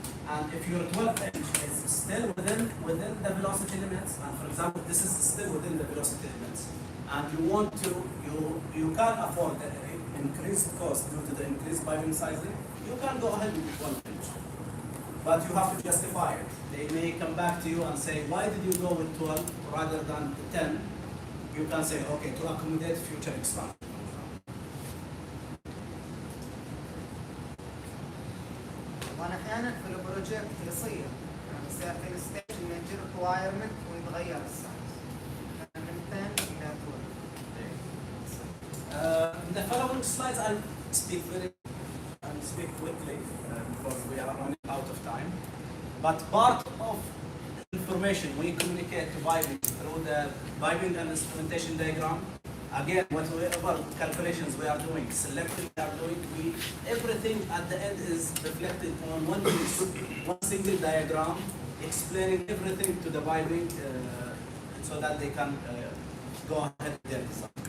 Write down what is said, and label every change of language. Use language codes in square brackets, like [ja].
[en] And if your 12 inch is still within the velocity limits, and for example, this is still within the velocity limits, and you want to, you can't afford the increased cost due to the increased piping sizing, you can go ahead with 12 inch. But you have to justify it. They may come back to you and say, why did you go with 12 rather than 10? You can say, okay, to accommodate future expansion. [ar] وانا احيانا في البروجكت يصير يعني يصير في الستيج انه يجي ريكوايرمنت ويتغير السايز من 10 الى 12. [en] In the following slides, I'll speak quickly because we are running out of time. But part of information we communicate to piping through the piping and instrumentation diagram. Again, whatever calculations we are doing, selecting we are doing, everything at the end is reflected on one piece, one single diagram, explaining everything to the piping so that they can go ahead with their design.